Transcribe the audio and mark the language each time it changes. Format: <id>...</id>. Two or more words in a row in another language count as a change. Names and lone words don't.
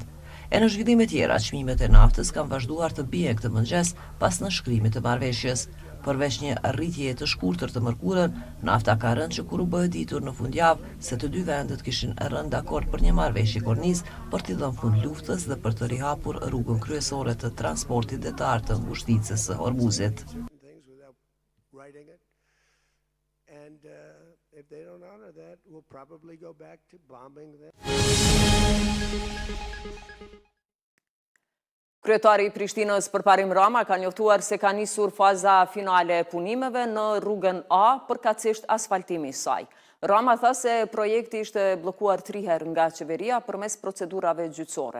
<sq>E në zhvillime tjera, çmimet e naftës kanë vazhduar të bien këtë mëngjes pas nënshkrimit të marrëveshjes. Përveç një rritjeje të shkurtër të mërkurën, nafta ka rënë që kur u bë ditur në fundjavë se të dy vendet kishin rënë dakord për një marrëveshje kornizë për t'i dhënë fund luftës dhe për të rihapur rrugën kryesore të transportit detar të ngushticës së Hormuzit.</sq> <en>And if they don't honor that, we'll probably go back to bombing them.</en> <sq>Kryetari i Prishtinës përparim Rama ka njoftuar se ka nisur faza finale e punimeve në rrugën A përkatësisht asfaltimi i saj. Rama tha se projekti ishte bllokuar 3 herë nga qeveria përmes procedurave gjyqësore.</sq>